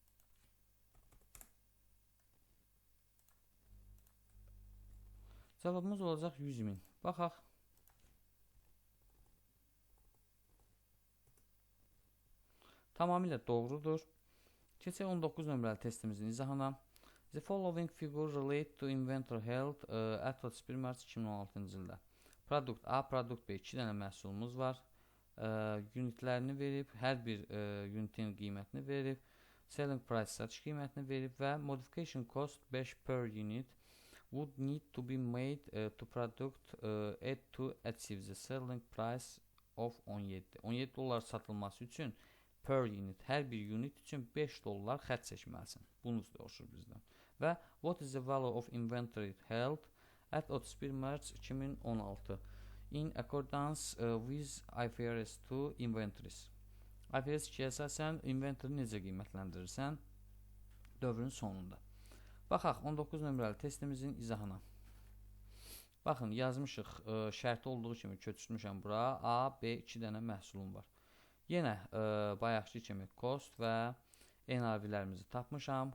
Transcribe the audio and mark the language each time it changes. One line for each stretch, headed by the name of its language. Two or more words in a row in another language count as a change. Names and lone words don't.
Azerbaijani: Cavabımız olacaq 100.000. Baxaq. Tamamilə doğrudur. Keçək 19 nömrəli testimizin izahına.
English: The following figure relate to inventory held at
Azerbaijani: 31 Mart 2016-cı ildə. Produkt A, produkt B 2 dənə məhsulumuz var. Unitlərini verib, hər bir unitin qiymətini verib,
English: selling price
Azerbaijani: satış qiymətini verib və
English: modification cost 5 per unit would need to be made to product to achieve the selling price of 17.
Azerbaijani: 17 dollar satılması üçün
English: per unit,
Azerbaijani: hər bir unit üçün 5 dollar xərc çəkməlisin. Bunu soruşur bizdən.
English: Və what is the value of inventory held at 31 Mart 2016 in accordance with IFRS 2 inventories.
Azerbaijani: IFRS 2-yə əsasən inventory necə qiymətləndirirsən dövrün sonunda. Baxaq 19 nömrəli testimizin izahına. Baxın, yazmışıq, şərti olduğu kimi köçürmüşəm bura. A, B 2 dənə məhsulum var. Yenə bayaqki kimi cost və NRV-lərimizi tapmışam.